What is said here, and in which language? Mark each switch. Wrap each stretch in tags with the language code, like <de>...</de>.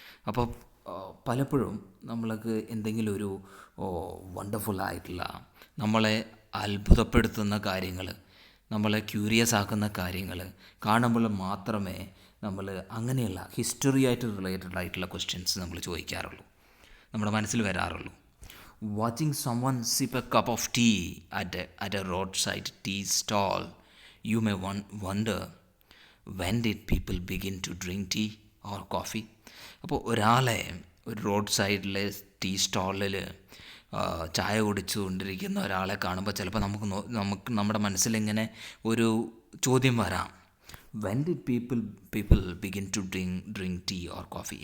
<ml>അപ്പോൾ പലപ്പോഴും നമ്മൾക്ക് എന്തെങ്കിലും ഒരു വണ്ടർഫുള്ളായിട്ടുള്ള, നമ്മളെ അത്ഭുതപ്പെടുത്തുന്ന കാര്യങ്ങൾ, നമ്മളെ ക്യൂരിയസ് ആക്കുന്ന കാര്യങ്ങൾ കാണുമ്പോൾ മാത്രമേ നമ്മൾ അങ്ങനെയുള്ള ഹിസ്റ്ററിയായിട്ട് റിലേറ്റഡ് ആയിട്ടുള്ള ക്വസ്റ്റ്യൻസ് നമ്മൾ ചോദിക്കാറുള്ളൂ, നമ്മുടെ മനസ്സിൽ വരാറുള്ളൂ.</ml> <en>Watching someone sip a cup of tea at a roadside tea stall, you may wonder, when did people begin to drink tea or coffee?</en> <ml>അപ്പോൾ ഒരാളെ ഒരു റോഡ് സൈഡിലെ ടീ സ്റ്റാളിൽ ചായ കുടിച്ചുകൊണ്ടിരിക്കുന്ന ഒരാളെ കാണുമ്പോൾ ചിലപ്പോൾ നമുക്ക് നമ്മുടെ മനസ്സിലിങ്ങനെ ഒരു ചോദ്യം വരാം,</ml> <en>When did people begin to drink tea or coffee?</en>